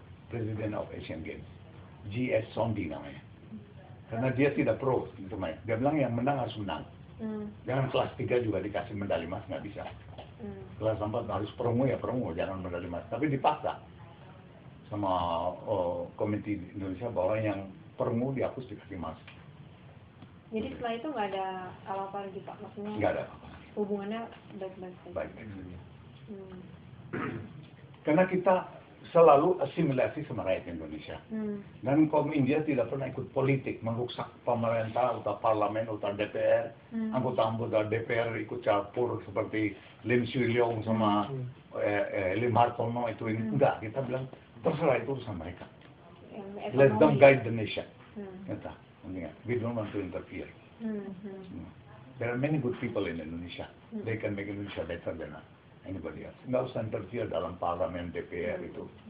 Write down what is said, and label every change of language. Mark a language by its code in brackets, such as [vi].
[en] President of Asian Game, G.S. [id] Sondi namanya. Karena dia tidak pro, gitu, main. Dia bilang yang menang harus menang. Jangan kelas 3 juga dikasih medali emas, nggak bisa. Kelas 4 harus promo ya promo, jangan medali emas. Tapi dipaksa sama komite Indonesia bahwa yang promo dihapus dikasih emas. Jadi setelah itu nggak ada apa-apa lagi Pak? Maksudnya nggak ada apa-apa. Hubungannya baik-baik. Baik. Karena kita selalu asimilasi sama rakyat Indonesia. Dan kaum India tidak pernah ikut politik, merusak pemerintah, atau parlemen, atau DPR. Anggota-anggota DPR ikut campur seperti Lim Swee Leong sama Lim Hartono itu. Enggak, kita bilang terserah itu sama mereka. [en] Let them guide the nation. [id] Kita, [en] we don't want to interfere. There are many good people in Indonesia. They can make Indonesia better than us. Anybody else? [id] Nggak usah interfere dalam parlemen DPR itu.